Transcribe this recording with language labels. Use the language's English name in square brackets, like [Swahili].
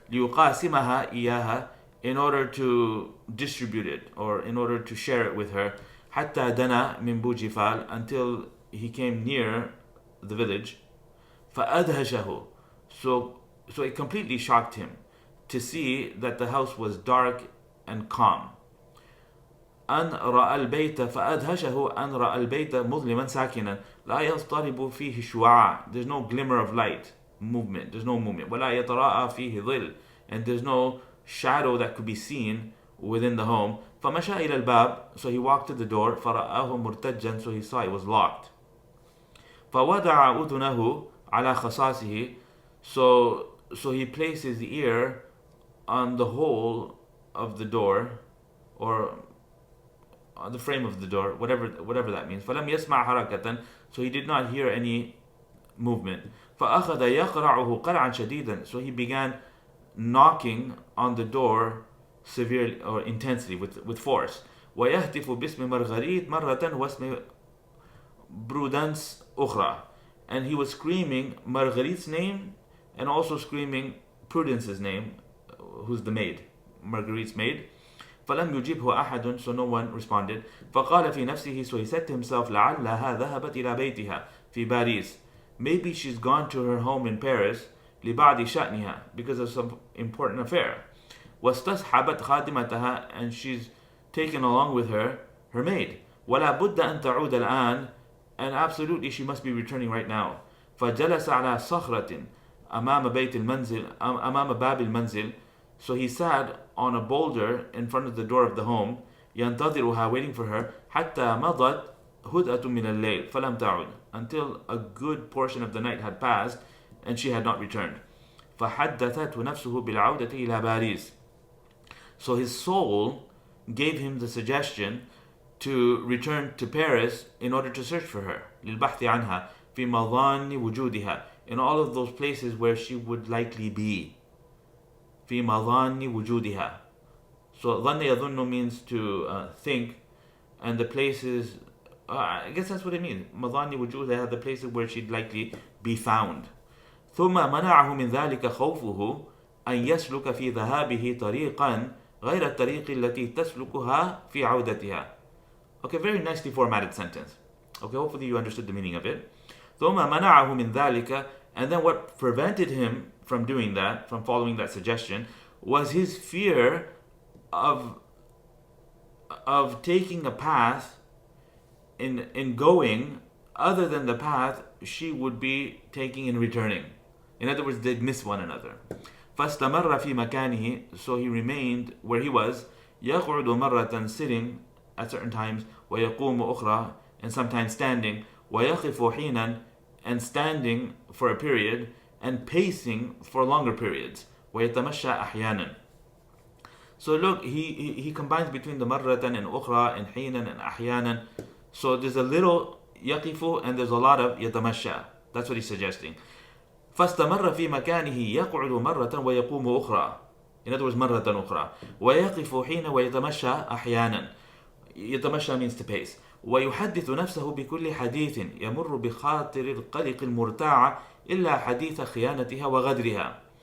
[Arabic] ليقاسمها إياها, [English] in order to distribute it, or in order to share it with her. [Arabic] حتى دنا من بوجفال, [English] until he came near the village. [Arabic] فأدهشه, [English] so it completely shocked him to see that the house was dark and calm. [Arabic] أن رأى البيت فأدهشه أن رأى البيت مظلما ساكنا لا يضطرب فيه شعاع. [English] There's no glimmer of light, movement. There's no movement. [Arabic] ولا يتراءى فيه ظل, [English] and there's no shadow that could be seen within the home. [Arabic] فمشى إلى الباب, [English] so he walked to the door. [Arabic] فرآه مرتجا, [English] so he saw it was locked. [Arabic] فوضع أذنه على خصاصه, [English] so he placed his ear on the hole of the door, or on the frame of the door, whatever that means. [Arabic] فلم يسمع حركة, [English] so he did not hear any movement. [Arabic] فأخذ يقرعه قرعا شديدا, [English] so he began knocking on the door severely or intensely with force. [Arabic] ويهتف باسم مارغريت مرة واسم برودنس أخرى, [English] and he was screaming Marguerite's name and also screaming Prudence's name, who's the maid, Marguerite's maid. [Arabic] فلم يجيبه أحد, [English] so no one responded. [Arabic] فقال في نفسه, [English] so he said to himself, [Arabic] لعلها ذهبت إلى بيتها في باريس. [English] Maybe she's gone to her home in Paris [Arabic] لبعض شأنها, [English] because of some important affair. [Arabic] واستصحبت خادمتها, [English] and she's taken along with her maid. [Arabic] ولا بد أن تعود الآن, [English] and absolutely she must be returning right now. [Arabic] فجلس على صخرة أمام باب المنزل. [English] So he sat on a boulder in front of the door of the home, [Arabic] ينتظرها, [English] waiting for her, [Arabic] حتى مضت هدأة من الليل فلم تعد, [English] until a good portion of the night had passed and she had not returned. [Arabic] فحدثته نفسه بالعودة إلى باريس. [English] So his soul gave him the suggestion to return to Paris in order to search for her. [Arabic] للبحث عنها في مظان وجودها, [English] in all of those places where she would likely be. [Arabic] في مظان وجودها. [English] So ظن يظن means to think, and the places, I guess that's what it means. [Arabic] مظان وجودها, [English] the places where she'd likely be found. [Arabic] ثم منعه من ذلك خوفه أن يسلك في ذهابه طريقا غير الطريق التي تسلكها في عودتها. [English] Okay, very nicely formatted sentence. Okay, hopefully you understood the meaning of it. [Arabic] ثم منعه من ذلك, [English] and then what prevented him from doing that, from following that suggestion, was his fear of taking a path in going other than the path she would be taking in returning. In other words, they'd miss one another. [Arabic] فاستمر في مكانه, [English] so he remained where he was, [Arabic] يقعد مرة, [English] sitting at certain times, [Arabic] ويقوم أخرى, [English] and sometimes standing, [Arabic] ويقف حينا, [English] and standing for a period, and pacing for longer periods, [Arabic] ويتمشى أحيانا. [English] So look, he combines between the مرة and أخرى and حينا and أحيانا. So there's a little يقف and there's a lot of يتمشى. That's what he's suggesting. [Arabic] فاستمر في مكانه يقعد مرة ويقوم أخرى. [English] In other words, [Arabic] مرة أخرى. ويقف حين ويتمشى أحيانا. [English] يتمشى means to pace. [Arabic] ويحدث نفسه بكل حديث يمر بخاطر القلق المرتاع إلا حديث خيانتها وغدرها.